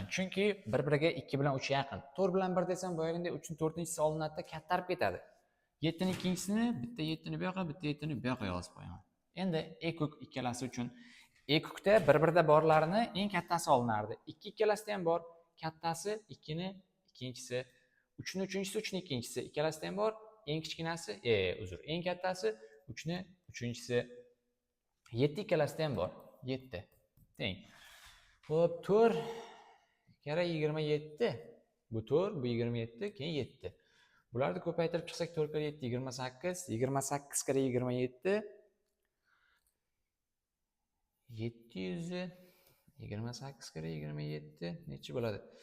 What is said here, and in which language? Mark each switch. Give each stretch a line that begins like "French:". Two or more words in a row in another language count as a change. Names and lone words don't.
Uzbek: Chunki bir-biriga 2 bilan 3 yaqin. 4 bilan 1 desam, boyagidek 3 ni 4-si olinadi, kattarib ketadi. 7 ni 2-sini, bitta 7 ni bu yoqqa, bitta 7 ni bu yoqqa yozib qo'yaman. Endi ekuk ikkalasi uchun ekukda bir-birida borlarini eng kattasi olinardi. 2 ikkalasida ham bor. Kattasi 2 ni 2-si, 3 ni 3-si, 3 ni 2-si. Ikkalasida ham bor. Eng kichkinasi, eng kattasi 3 ni 3-si. 7 ikkalasida ham bor. 7 teng. Xo'p, 4 kara 27. Bu 4, bu 27, keyin 7. Bularni ko'paytirib chiqsak 4 kara 7 28, 28 kara 27 700, 28 kara 27 necha bo'ladi?